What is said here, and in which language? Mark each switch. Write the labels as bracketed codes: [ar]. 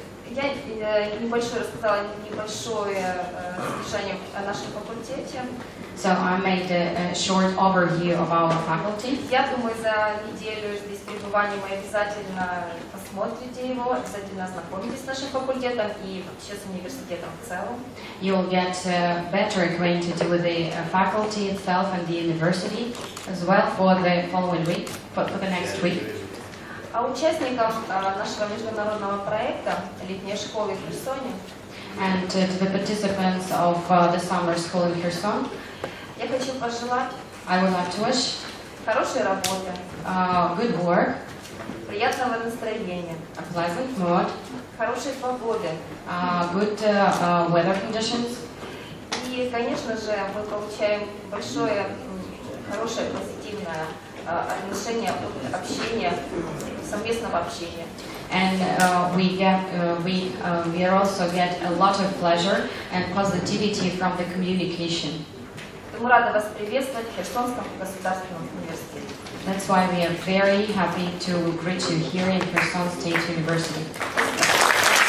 [ru] Я рассказала небольшое содержание о нашем факультете. [en] So I made a short overview of our faculty. [ru] Я думаю, за неделю здесь пребывания вы обязательно посмотрите его, обязательно ознакомитесь с нашим факультетом и с университетом в целом. [en] You'll get better acquainted with the faculty itself and the university as well for the following week, for the next week. [ru] А участникам нашего международного проекта «Летняя школа в Херсоне» [en] and to the participants of the summer school in Kherson, [ru] я хочу пожелать [en] I would like to wish [ru] хорошей работы, [en] good work, [ru] приятного настроения, [en] a pleasant mood, [ru] хорошей погоды. [en] Good weather conditions. [ru] И, конечно же, мы получаем большое, хорошее, позитивное отношение от общения, совместного общения. [en] And we also get a lot of pleasure and positivity from the communication. [ru] Мы рады вас приветствовать в Херсонском государственном университете. [en] That's why we are very happy to greet you here in Kherson State University.